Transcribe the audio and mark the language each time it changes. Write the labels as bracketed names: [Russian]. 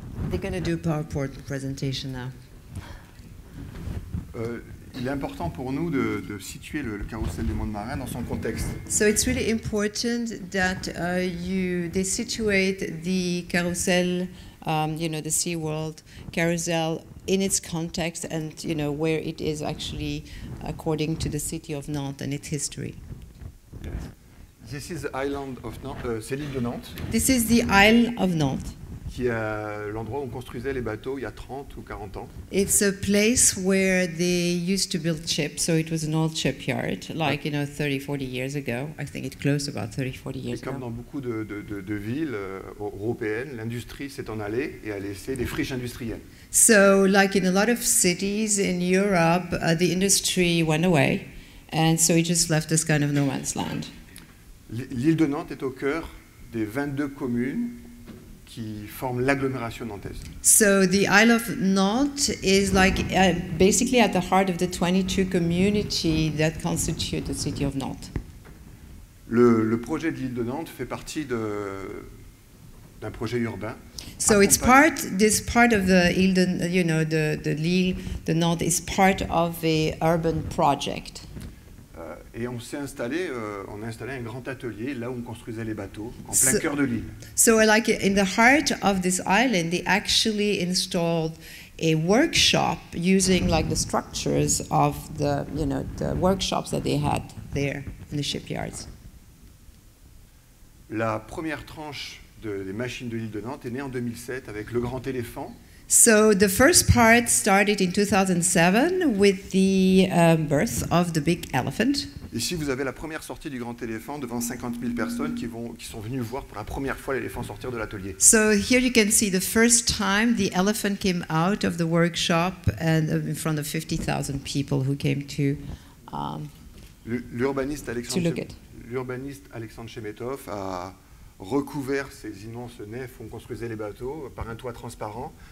[English] They're going to do a PowerPoint presentation now. [French] Il est important pour nous de situer le carrousel des mondes marins dans son contexte. [English] So it's really important that they situate the carousel, the SeaWorld carousel in its context and where it is actually according to the city of Nantes and its history. This is the island of Nantes, [French] c'est l'île de Nantes, [English] This is the Isle of Nantes. [French] qui est l'endroit où on construisait les bateaux il y a 30 ou 40 ans. [English] It's a place where they used to build ships, so it was an old shipyard, like 30, 40 years ago. I think it closed about 30, 40 [French] Et [English] years [French] comme [English] ago. [French] dans beaucoup de villes européennes, l'industrie s'est en allée et a laissé des friches industrielles. [English] So, like in a lot of cities in Europe, the industry went away, and so it just left this kind of no man's land. [French] L'île de Nantes est au cœur des 22 communes qui forment l'agglomération nantaise. [English] So the Isle of Nantes is like basically at the heart of the 22 community that constitute the city of Nantes. [French] Le projet de l'île de Nantes fait partie d'un projet urbain. [English] So it's this part of the Ile de, l'île de Nantes is part of a urban project. [French] Et on a installé un grand atelier là où on construisait les bateaux, en plein cœur de l'île. [English] So like in the heart of this island, they actually installed a workshop using like the structures of the workshops that they had there in the shipyards. [French] La première tranche des machines de l'île de Nantes est née en 2007 avec le Grand Éléphant. [English] So the first part started in 2007 with the birth of the big elephant. [French] Ici, vous avez la première sortie du Grand Éléphant devant 50 000 personnes qui sont venues voir pour la première fois l'éléphant sortir de l'atelier. [English] So here you can see the first time the elephant came out of the workshop and in front of 50,000 people who came to [French] L'urbaniste [English] look at. [French] Alexandre Chemetov a recouvert ces immenses nefs où on construisait les bateaux par un toit transparent.